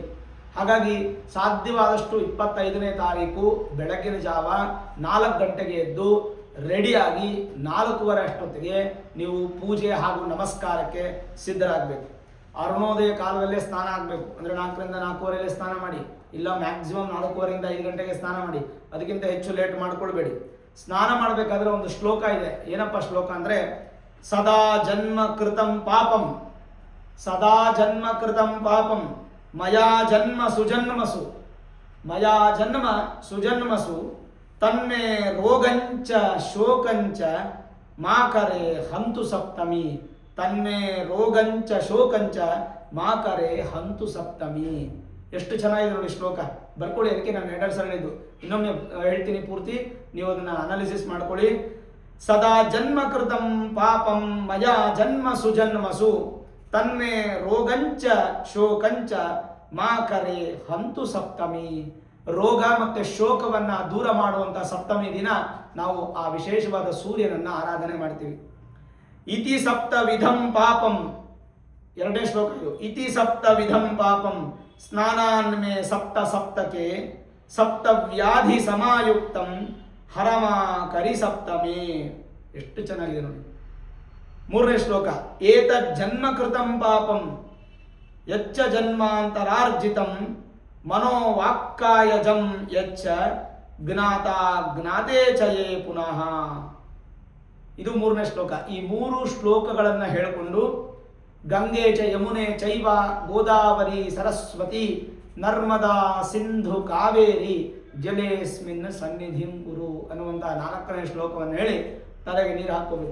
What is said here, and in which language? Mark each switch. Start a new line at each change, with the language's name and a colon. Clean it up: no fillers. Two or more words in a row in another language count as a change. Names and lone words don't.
Kannada: ಹಾಗಾಗಿ ಸಾಧ್ಯವಾದಷ್ಟು 25ನೇ ತಾರೀಕು ಬೆಳಗಿನ ಜಾವ 4 ಗಂಟೆಗೆ ಎದ್ದು ರೆಡಿಯಾಗಿ 4:15 ಅಷ್ಟೊತ್ತಿಗೆ ನೀವು ಪೂಜೆ ಹಾಗೂ ನಮಸ್ಕಾರಕ್ಕೆ ಸಿದ್ಧರಾಗಬೇಕು. ಅರುಣೋದಯ ಕಾಲದಲ್ಲೇ ಸ್ನಾನ ಆಗಬೇಕು. ಅಂದರೆ 4ರಿಂದ 4:15 ಸ್ನಾನ ಮಾಡಿ, ಇಲ್ಲ ಮ್ಯಾಕ್ಸಿಮಮ್ 4:15ರಿಂದ 5 ಗಂಟೆಗೆ ಸ್ನಾನ ಮಾಡಿ. ಅದಕ್ಕಿಂತ ಹೆಚ್ಚು ಲೇಟ್ ಮಾಡ್ಕೊಳ್ಬೇಡಿ. ಸ್ನಾನ ಮಾಡಬೇಕಾದ್ರೆ ಒಂದು ಶ್ಲೋಕ ಇದೆ. ಏನಪ್ಪ ಶ್ಲೋಕ ಅಂದರೆ,
Sanskrit: ಸದಾ ಜನ್ಮ ಕೃತಂ ಪಾಪಂ, ಸದಾ ಜನ್ಮ ಕೃತಂ ಪಾಪಂ ಮಯಾ ಜನ್ಮ ಸುಜನ್ಮಸು, ಮಯಾ ಜನ್ಮ ಸುಜನ್ಮಸು ತನ್ಮೇ ರೋಗಂಚ ಶೋಕಂಚ ಮಾಕರೆ ಹಂತು ಸಪ್ತಮಿ, ತನ್ಮೇ ರೋಗಂಚ ಶೋಕಂಚ ಮಾಕರೆ ಹಂತು ಸಪ್ತಮಿ.
Kannada: ಎಷ್ಟು ಚೆನ್ನಾಗಿದೆ ನೋಡಿ ಶ್ಲೋಕ. ಬರ್ಕೊಳ್ಳಿ. ಅದಕ್ಕೆ ನಾನು 2 ಸಲ ಹೇಳಿದ್ದು, ಇನ್ನೊಮ್ಮೆ ಹೇಳ್ತೀನಿ ಪೂರ್ತಿ, ನೀವು ಅದನ್ನು ಅನಾಲಿಸಿಸ್ ಮಾಡ್ಕೊಳ್ಳಿ.
Sanskrit: ಸದಾ ಜನ್ಮ ಕೃತಂ ಪಾಪಂ ಮಯಾ ಜನ್ಮ ಸುಜನ್ಮಸು ತನ್ಮೇ ರೋಗಂಚ ಶೋಕಂಚ ಮಾಕರೆ ಹಂತು ಸಪ್ತಮಿ.
Kannada: ರೋಗ ಮತ್ತು ಶೋಕವನ್ನು ದೂರ ಮಾಡುವಂಥ ಸಪ್ತಮಿ ದಿನ ನಾವು ಆ ವಿಶೇಷವಾದ ಸೂರ್ಯನನ್ನು ಆರಾಧನೆ ಮಾಡ್ತೀವಿ.
Sanskrit: ಇತಿ ಸಪ್ತ ವಿಧಂ ಪಾಪಂ, 2ನೇ
Kannada: ಶ್ಲೋಕ ಇದು.
Sanskrit: ಇತಿ ಸಪ್ತ ವಿಧಂ ಪಾಪಂ ಸ್ನಾನಾನ್ಮೇ ಸಪ್ತ ಸಪ್ತಕೆ ಸಪ್ತ ವ್ಯಾಧಿ ಸಮಾಯುಕ್ತಂ ಹರಮ ಕರಿ ಸಪ್ತಮೇ.
Kannada: ಎಷ್ಟು ಚೆನ್ನಾಗಿದೆ ನೋಡಿ. 3ನೇ ಶ್ಲೋಕ.
Sanskrit: ಏತದ್ ಜನ್ಮಕೃತಂ ಪಾಪಂ ಯಚ್ಚ ಜನ್ಮಾಂತರಾರ್ಜಿತಂ ಮನೋವಾಕ್ಕಾಯಜಂ ಯಚ್ಚ ಜ್ಞಾತ ಜ್ಞಾತೇ ಚಯೇ ಪುನಃ.
Kannada: ಇದು 3ನೇ ಶ್ಲೋಕ. ಈ 3 ಶ್ಲೋಕಗಳನ್ನು ಹೇಳಿಕೊಂಡು
Sanskrit: ಗಂಗೆ ಚ ಯಮುನೆ ಚೈವ ಗೋದಾವರಿ ಸರಸ್ವತಿ ನರ್ಮದಾ ಸಿಂಧು ಕಾವೇರಿ ಜಲೇಸ್ಮಿನ್ ಸನ್ನಿಧಿಂ ಕುರು
Kannada: ಅನ್ನುವಂಥ 4ನೇ ಶ್ಲೋಕವನ್ನು ಹೇಳಿ ತಲೆಗೆ ನೀರು ಹಾಕೋಬೇಕು.